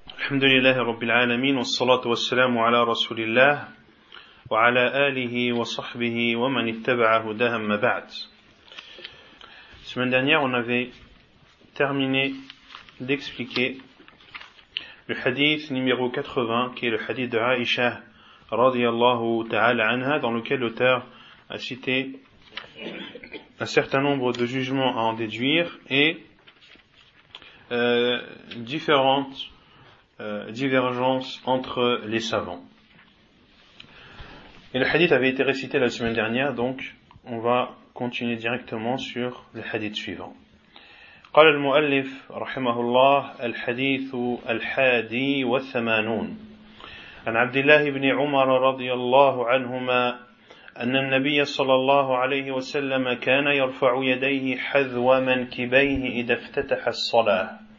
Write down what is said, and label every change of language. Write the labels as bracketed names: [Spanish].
[Arabic] الحمد لله رب العالمين والصلاة والسلام على رسول الله وعلى آله وصحبه ومن اتبع هداه ما بعد. [French] Semaine dernière, on avait terminé d'expliquer le hadith numéro 80, qui est le hadith de Aïcha [Arabic] رضي الله تعالى عنها, [French] dans lequel l'auteur a cité un certain nombre de jugements à en déduire et différentes divergences entre les savants. Et le hadith avait été récité la semaine dernière, donc on va continuer directement sur le hadith suivant. [Arabic] قال المؤلف رحمه الله الحديث الحادي والثمانون عن عبد الله بن عمر رضي الله عنهما أن النبي صلى الله عليه وسلم كان يرفع يديه حذو منكبيه إذا افتتح الصلاة